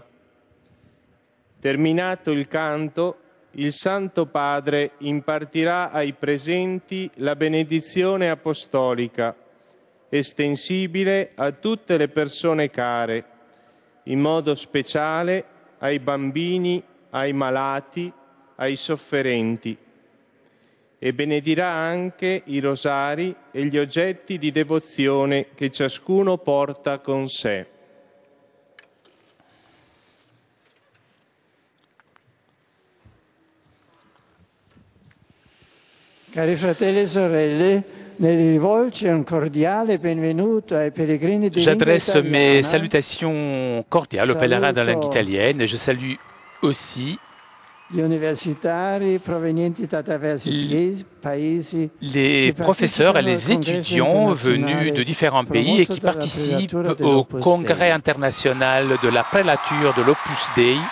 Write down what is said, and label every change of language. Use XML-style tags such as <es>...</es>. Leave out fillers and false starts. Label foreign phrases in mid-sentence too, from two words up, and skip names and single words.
<it>Terminato il canto, il Santo Padre impartirà ai presenti la benedizione apostolica, estensibile a tutte le persone care, in modo speciale ai bambini, ai malati, ai sofferenti, e benedirà anche i rosari e gli oggetti di devozione che ciascuno porta con sé. Cari fratelli e sorelle,</it> <fr>J'adresse mes salutations cordiales aux pèlerins de la langue italienne et je salue aussi les professeurs et les étudiants venus de différents pays et qui participent au congrès international de la prélature de l'Opus Dei.</fr>